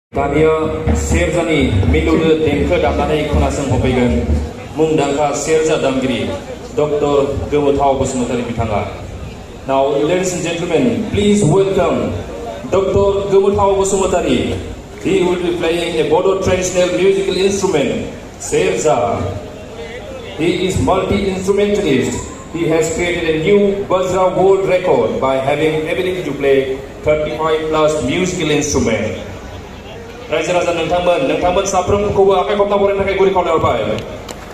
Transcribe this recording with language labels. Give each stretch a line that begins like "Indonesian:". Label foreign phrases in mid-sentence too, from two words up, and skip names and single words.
Bodo: दानिया सेरजानि मिलौदो देंखो दामनानै खोनासंहोफैगोन मुंदांखा सेरजा दामगिरि डक्टर गोमोथाव बसुमतारी बिथाङा.
English: Now, ladies and gentlemen, please welcome Dr. Gomothao Basumatari. He will be playing a Bodo traditional musical instrument, Serza. He is multi-instrumentalist. He has created a new Bajra world record by having ability to play 35 plus musical instruments.
Bodo: रायजो राजा नोंथांमोन साफ्रोमखौबो आखाइ खबना बरायनो थाखाय गुरै खावलायहरबाय.